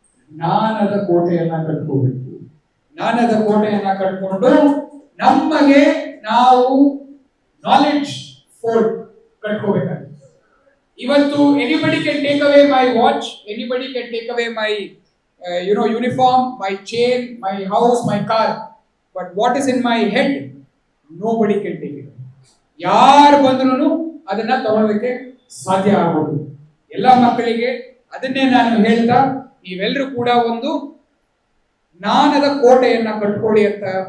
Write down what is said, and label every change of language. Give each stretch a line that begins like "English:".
Kannada: ಜ್ಞಾನದ ಕೋಟೆಯನ್ನ ಕಟ್ಕೋಬೇಕು. ಜ್ಞಾನದ ಕೋಟೆಯನ್ನ ಕಟ್ಕೊಂಡು ನಮಗೆ ನಾವು ನಾಲೆಡ್ಜ್ ಫೋರ್ಟ್ ಕಟ್ಕೋಬೇಕಾಗುತ್ತೆ.
English: ಇವತ್ತು anybody can take away my watch, anybody can take away my uniform, my chain, my house, my car. But what is in my head, nobody can take it.
Kannada: ಯಾರು ಬಂದ್ರು ಅದನ್ನ ತಗೊಳ್ಳೋದಕ್ಕೆ ಸಾಧ್ಯ ಆಗೋದು. ಎಲ್ಲ ಮಕ್ಕಳಿಗೆ ಅದನ್ನೇ ನಾನು ಹೇಳ್ತಾ, ನೀವೆಲ್ಲರೂ ಕೂಡ ಒಂದು ಜ್ಞಾನದ ಕೋಟೆಯನ್ನ ಕಟ್ಕೊಳ್ಳಿ ಅಂತ